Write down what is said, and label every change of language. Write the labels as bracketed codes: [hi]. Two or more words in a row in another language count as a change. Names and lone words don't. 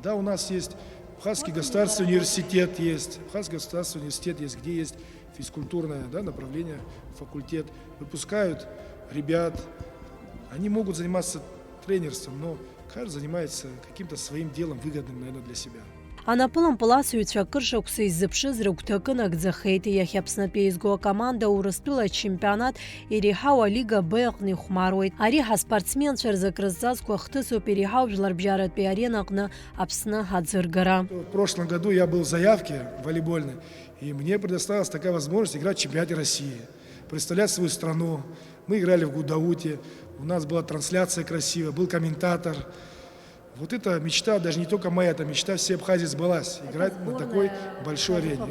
[ru] Да, у нас есть Абхазский государственный университет, где есть физкультурное направление, факультет. Выпускают ребят, они могут заниматься тренерством, но каждый занимается каким-то своим делом, выгодным, наверное, для себя. [ab] Анапылампыл асыҩцәа акыр шықәса иззыԥшыз рыгәҭакы нагӡахеит. Иахьа Аԥснытәи еизго акоманда Урыстәыла ачемпионат иреиҳау алига Б аҟны ихәмаруеит. Ари ҳаспортсменцәа рзы крызҵазкуа хҭысуп иреиҳау Жәларбжьаратәи арена аҟны Аԥсны аӡыргара. [ru] В прошлом году я был в заявке волейбольной, и мне предоставилась такая возможность играть в чемпионате России, представлять свою страну. Мы играли в Гудауте, у нас была трансляция красивая, был комментатор. Вот эта мечта, даже не только моя, эта мечта всей Абхазии сбылась, играть на такой большой арене.